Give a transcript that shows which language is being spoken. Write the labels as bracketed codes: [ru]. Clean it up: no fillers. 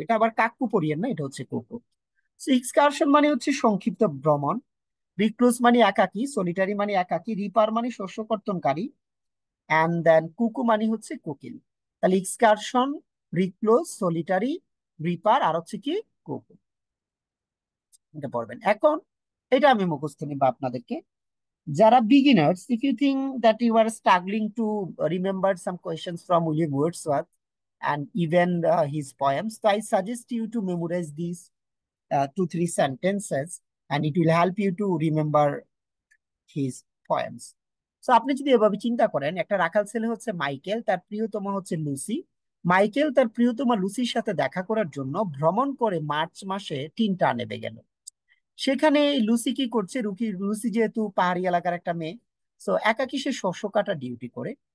[bn] এটা আবার কাকু পড়িয়েন না, এটা হচ্ছে কুকু। এক্সকারশন মানে হচ্ছে সংক্ষিপ্ত ভ্রমণ, রিক্লোজ মানে একাকী, সলিটারি মানে একাকী, রিপার মানে শস্য কর্তনকারী, [en] and then [bn] কুকু মানে হচ্ছে কোকিল। তাহলে এক্সকারশন, রিক্লোজ, সলিটারি, রিপার, আর হচ্ছে কি কুকু। এটা পড়বেন এখন। এটা আমি মুখস্থ নিব আপনাদেরকে। [en] যারা beginners, if you think that you are struggling to remember some questions from William Wordsworth and even his poems, so I suggest you to memorize these 2 3 sentences, and it will help you to remember his poems. [bn] So আপনি যদি এভাবে চিন্তা করেন, একটা রাখাল ছেলে হচ্ছে Michael, তার প্রিয়তমা হচ্ছে লুসি। মাইকেল তার প্রিয়তমা লুসির সাথে দেখা করার জন্য ভ্রমণ করে মার্চ মাসে টিনটা নেমে গেল। সেখানে লুসি কি করছে, লুসি যেহেতু পাহাড়ি এলাকার একটা মেয়ে, সো একাকী সে শস্য কাটা ডিউটি করে।